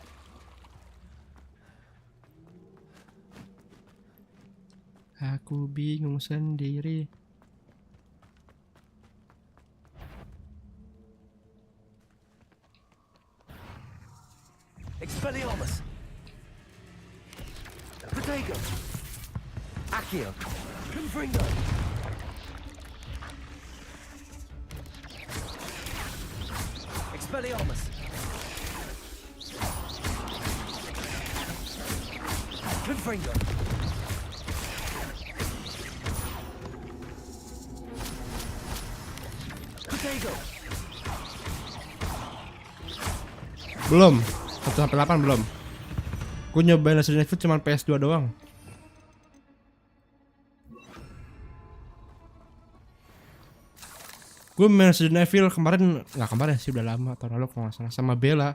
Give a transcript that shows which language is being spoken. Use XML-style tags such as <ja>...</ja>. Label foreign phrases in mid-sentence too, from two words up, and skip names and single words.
<id>Aku bingung sendiri.</id> <la>Expelliarmus. Protego. Accio. Confringo. Expelliarmus. Confringo. Potato.</la> <id>Belum. 1-8 belum. Gue nyobain Resident Evil cuma PS2 doang. Gue main Resident Evil kemarin, nggak kemarin sih, udah lama, tahun lalu kalau nggak salah, sama Bella.</id>